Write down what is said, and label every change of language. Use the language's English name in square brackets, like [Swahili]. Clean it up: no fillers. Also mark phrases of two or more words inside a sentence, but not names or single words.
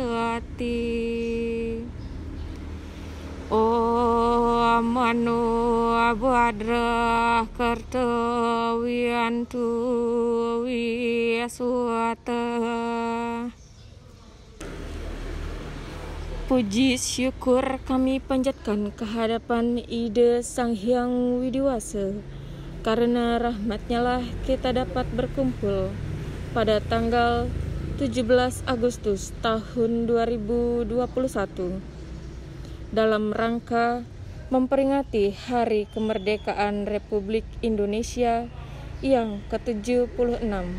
[Indonesian] Saraswati. [Sanskrit] Om Manu Bhadrah Kartawiyantu Wiyaswata. [Indonesian] Puji syukur kami panjatkan kehadapan Ida Sang Hyang Widiwasa, karena rahmat-Nya lah kita dapat berkumpul pada tanggal 17 Agustus tahun 2021 dalam rangka memperingati Hari Kemerdekaan Republik Indonesia yang ke-76.